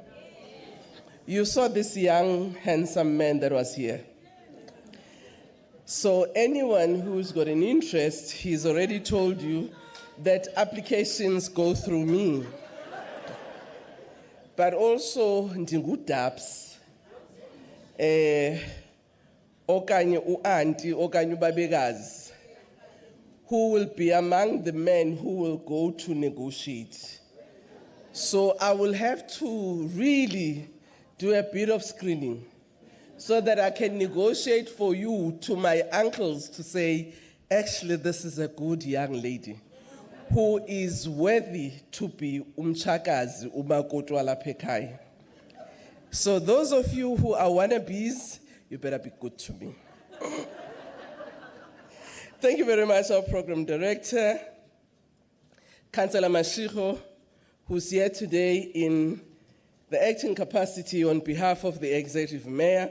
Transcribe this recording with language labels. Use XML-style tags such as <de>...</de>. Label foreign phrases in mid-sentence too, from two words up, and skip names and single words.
<en>You saw this young, handsome man that was here. So anyone who's got an interest, he's already told you that applications go through me. but also</en> <xh>ndingudabs, okanye u-auntie, okanye ubabekazi,</xh> <en>who will be among the men who will go to negotiate. So I will have to really do a bit of screening so that I can negotiate for you to my uncles to say, actually, this is a good young lady who is worthy to be</en> <xh>umchakazi umakoti walapha ekhaya.</xh> <en>So those of you who are wannabes, you better be good to me. Thank you very much, our program director, Councillor Mashiko, who's here today in the acting capacity on behalf of the executive mayor.</en>